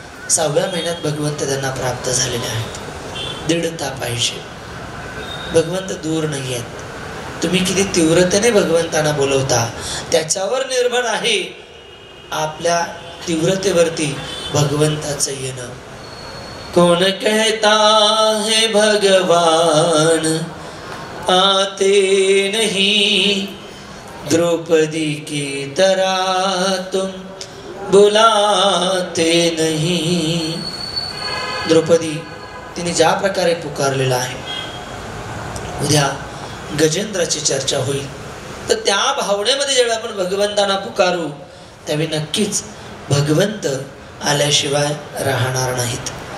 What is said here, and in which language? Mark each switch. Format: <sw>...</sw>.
<mr>6व्या महिन्यात भगवंत त्यांना प्राप्त झालेले आहेत। दृढता पाहिजे, भगवंत दूर नाही आहेत, तुम्ही किती तीव्रतेने भगवंतांना बोलवता त्याच्यावर निर्भर आहे आपल्या तीव्रतेवरती भगवंताचं येणं.</mr> <hi>कौन कहता है भगवान आते नहीं, द्रौपदी की तरह तुम बुलाते नहीं.</hi> <mr>द्रौपदी तिने ज्या प्रकारे पुकारलेला आहे, उद्या गजेंद्राची चर्चा होईल, तर त्या भावनेमध्ये जेव्हा आपण भगवंतांना पुकारू त्यावेळी नक्कीच भगवंत आल्याशिवाय राहणार नाहीत.</mr>